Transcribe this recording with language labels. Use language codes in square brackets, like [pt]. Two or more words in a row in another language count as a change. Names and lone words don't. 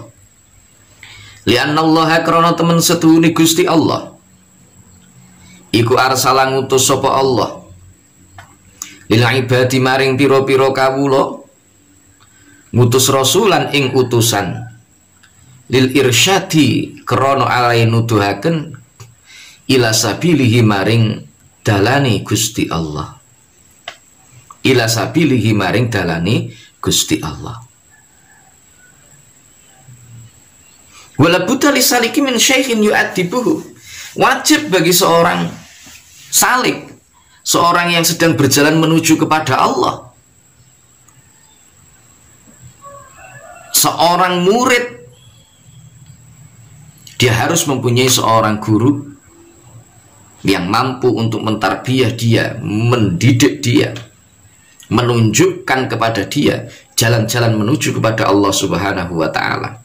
[ar] لأن الله [jv] krana temen setuhune Gusti Allah iku arsala ngutus sapa Allah [ar] للعباد [jv] maring pira-pira kawula, ngutus rasulan ing utusan, [ar] للإرشاد [jv] krana alai nuduhaken [ar] إلى سبيله [jv] maring dalane Gusti Allah, [ar] إلى سبيله [jv] maring dalane Gusti Allah. [ar] ولا بد للسالك من شيخ يؤدبه, [id] wajib bagi seorang salik, seorang yang sedang berjalan menuju kepada Allah, seorang murid Dia harus mempunyai seorang guru yang mampu untuk mentarbiyah dia, mendidik dia, menunjukkan kepada dia jalan-jalan menuju kepada Allah [ar] سبحانه وتعالى.